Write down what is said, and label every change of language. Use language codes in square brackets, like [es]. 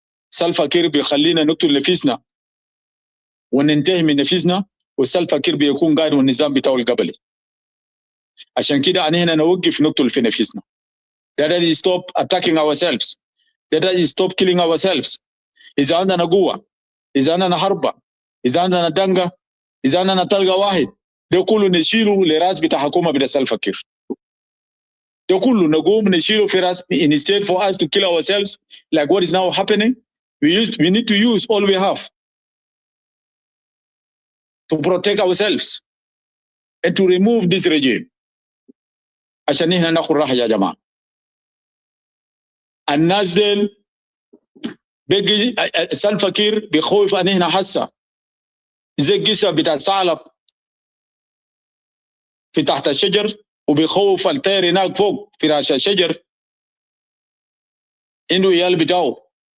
[ar] سالفا كير بيخلينا نقتل نفسنا وننتهي من نفسنا، والسالفا كير بيكون قاعد والنظام بتاعه القبلي. عشان كده ان احنا نوقف نقتل في نفسنا. [en] That is stop attacking ourselves. That is stop killing ourselves. [ar] اذا عندنا قوه، اذا عندنا حربه، اذا عندنا دنقه، اذا عندنا طلقه واحد، ده كله نشيله لراس بتاع حكومه بتاع سالفا كير. ده كله نقوم نشيله في راس. [en] Instead for us to kill ourselves like what is now happening, we need to use all we have to protect ourselves and to remove this regime. [ar] عشان نحن ناخذ راحه يا جماعه. الناس ديل بيجي سالفا كير بيخوف ان احنا حسه زي القصه بتاع ثعلب في تحت الشجر، وبيخوف الطير هناك فوق في راس الشجر انه عيال بتاعه.